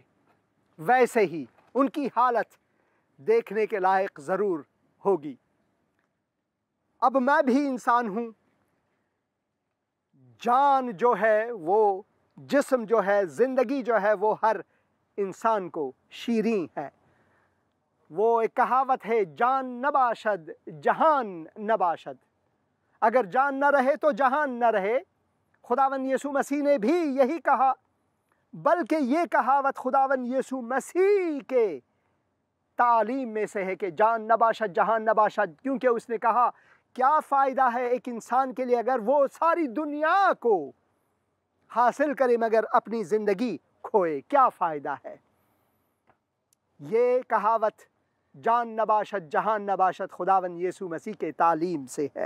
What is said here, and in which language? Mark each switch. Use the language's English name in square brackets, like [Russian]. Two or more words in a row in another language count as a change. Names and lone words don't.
[Urdu] ویسے ہی ان کی حالت دیکھنے کے لائق ضرور ہوگی۔ اب میں بھی انسان ہوں، جان جو ہے، وہ جسم جو ہے، زندگی جو ہے، وہ ہر انسان کو شیریں ہے۔ وہ ایک کہاوت ہے، [Persian] جان نباشد جہان نباشد۔ [Urdu] اگر جان نہ رہے تو جہان نہ رہے۔ خداوند یسوع مسیح نے بھی یہی کہا، بلکہ یہ کہاوت خداوند یسوع مسیح کے تعلیم میں سے ہے کہ [Persian] جان نباشد جہان نباشد، [Urdu] کیونکہ اس نے کہا کیا فائدہ ہے ایک انسان کے لیے اگر وہ ساری دنیا کو حاصل کرے مگر اپنی زندگی کھوئے، کیا فائدہ ہے۔ یہ کہاوت [Persian] جان نباشت جہان نباشت [Urdu] خداوند یسوع مسیح کے تعلیم سے ہے۔